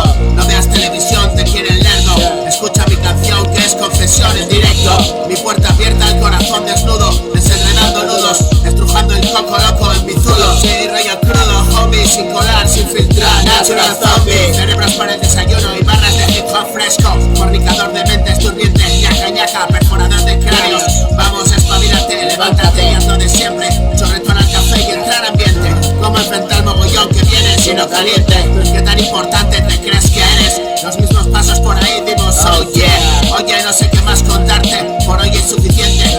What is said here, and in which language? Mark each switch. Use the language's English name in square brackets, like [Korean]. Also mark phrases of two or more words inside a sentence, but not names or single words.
[Spanish] No veas televisión, te quiere el lerdo. Escucha mi canción que es confesión en directo. Mi puerta abierta, el corazón desnudo. Desenredando nudos, estrujando el coco loco en mi zulo. Sí, rollo crudo, homie, sin colar, sin filtrar. Natural zombie, cerebros para el desayuno y barras de hip hop fresco. Fornicador de mentes turbientes, ñaca ñaca, perforador de cráneos. Vamos, espabilate, levántate y haz lo de siempre. Chorretón al café y entrar ambiente. Cómo enfrentar el mogollón que viene sino caliente. ¿Qué tan importante te crees que eres? Los mismos pasos por ahí dimos, [English] oh yeah. [Spanish] Oye, no sé qué más contarte, por hoy es suficiente.